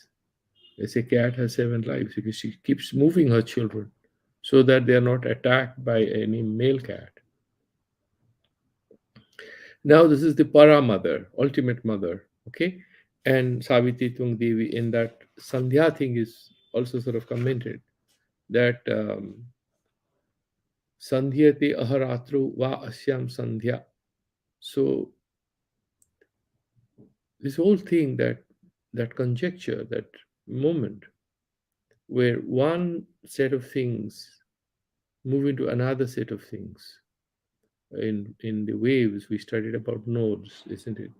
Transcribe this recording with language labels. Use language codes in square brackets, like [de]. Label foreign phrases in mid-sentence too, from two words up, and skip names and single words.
[en] They say cat has 7 lives because she keeps moving her children so that they are not attacked by any male cat. Now this is the para mother, ultimate mother, okay? And Savitri Tung Devi in that Sandhya thing is also sort of commented that [sa] सन्ध्यते अहोरात्र वा अस्यां सन्ध्या. [en] So this whole thing, that conjecture, that moment where one set of things move into another set of things, In the waves we studied about nodes, isn't it?